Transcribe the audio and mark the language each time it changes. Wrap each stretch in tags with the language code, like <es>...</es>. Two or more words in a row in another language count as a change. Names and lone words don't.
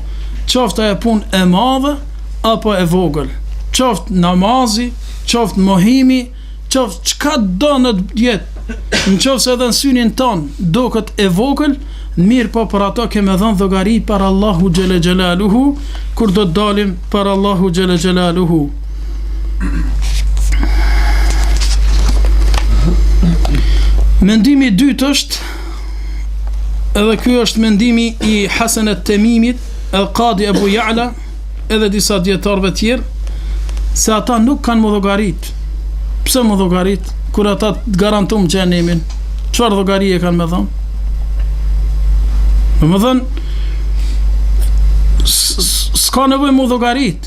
<sq>Qoftë e punë e madhe apo e vogël, qoftë namazi, qoftë mohimi, qoftë çka do në jetë, në qoftë se edhe në synin ton duket e vogël, mirë po për ato keme dhënë llogari për Allahu</sq> <ar>جل جلاله</ar> <sq>kur do të dalim për Allahu</sq> <ar>جل جلاله.</ar> <sq>Mendimi i dytë është, edhe ky është mendimi i Hasan at-Tamimit, al-Qadi Abu Ya'la, edhe disa dietarëve tjerë, se ata nuk kanë më llogarit. Pse më llogarit? Kur ata të garantojnë xhenemin, çfarë llogari e kanë me dhënë? Domethënë, s'ka nevojë më llogarit.</sq>